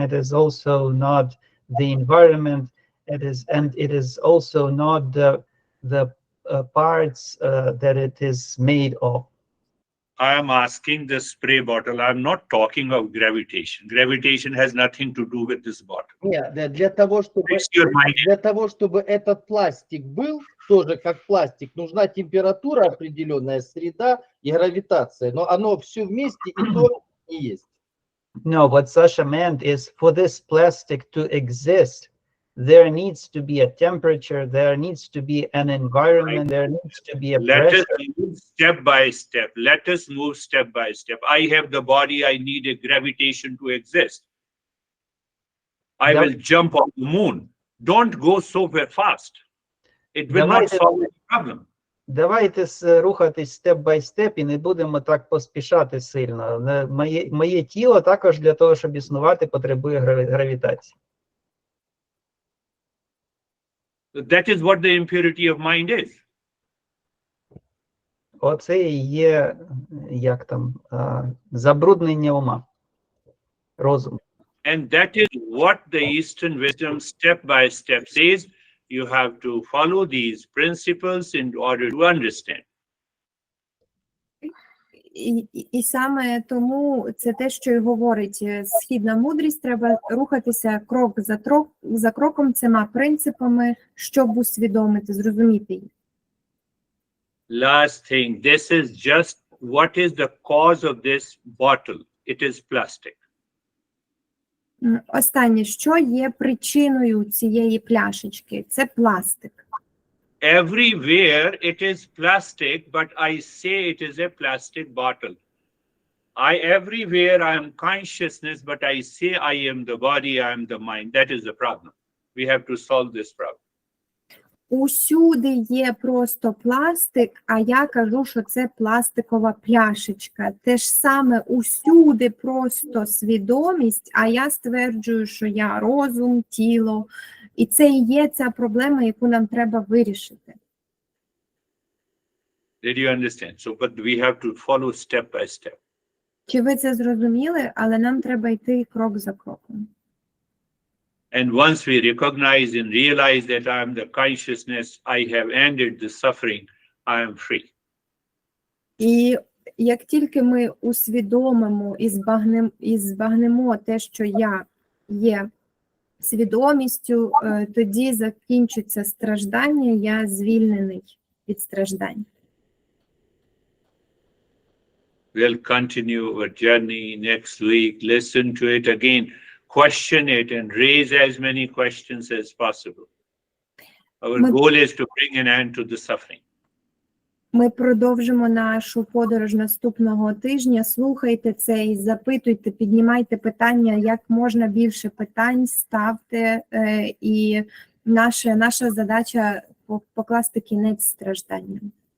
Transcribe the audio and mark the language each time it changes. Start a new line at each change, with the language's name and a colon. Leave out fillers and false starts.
English: It is also not the environment. It is also not the parts that it is made of. I am asking the spray bottle. I'm not talking of gravitation. Gravitation has nothing to do with this bottle.
Russian: Нет, для того, чтобы этот пластик был, тоже как пластик, нужна температура определенная, среда и гравитация. Но оно все вместе и то и есть.
English: No, what Sasha meant is for this plastic to exist, there needs to be a temperature, there needs to be an environment, there needs to be a pressure. Let us move step by step. Let us move step by step. I have the body, I need a gravitation to exist. I will jump on the moon. Don't go so very fast. It will not solve the problem.
Ukrainian: Давайте рухатись
English: степ бай степ
Ukrainian: і не будемо так поспішати сильно. Моє тіло також для того, щоб існувати, потребує гравітації.
English: That is what the impurity of mind is.
Ukrainian: Оце і є, як там, забруднення ума, розуму.
English: And that is what the Eastern wisdom step by step says. You have to follow these principles in order to understand.
Ukrainian: І саме тому це те, що й говорить східна мудрість, треба рухатися крок за кроком цими принципами, щоб усвідомити, зрозуміти їх.
English: Last thing, this is just what is the cause of this bottle? It is plastic.
Ukrainian: Останнє, що є причиною цієї пляшечки? Це пластик.
English: Everywhere it is plastic, but I say it is a plastic bottle. Everywhere I am consciousness, but I say I am the body, I am the mind. That is the problem. We have to solve this problem.
Ukrainian: Усюди є просто пластик, а я кажу, що це пластикова пляшечка. Те ж саме усюди просто свідомість, а я стверджую, що я розум, тіло. І це і є ця проблема, яку нам треба вирішити.
English: Did you understand? So, but we have to follow step by step.
Ukrainian: Чи ви це зрозуміли? Але нам треба йти крок за кроком.
English: And once we recognize and realize that I am the consciousness, I have ended the suffering, I am free.
Ukrainian: І як тільки ми усвідомимо і збагнемо те, що я є свідомістю, тоді закінчуться страждання, я звільнений від страждань.
English: We'll continue our journey next week. Listen to it again. Question it and raise as many questions as possible. Our goal is to bring an end to the suffering.
Ukrainian: Ми продовжимо нашу подорож наступного тижня. Слухайте це і запитуйте, піднімайте питання, як можна більше питань ставте. І наша задача покласти кінець стражданням.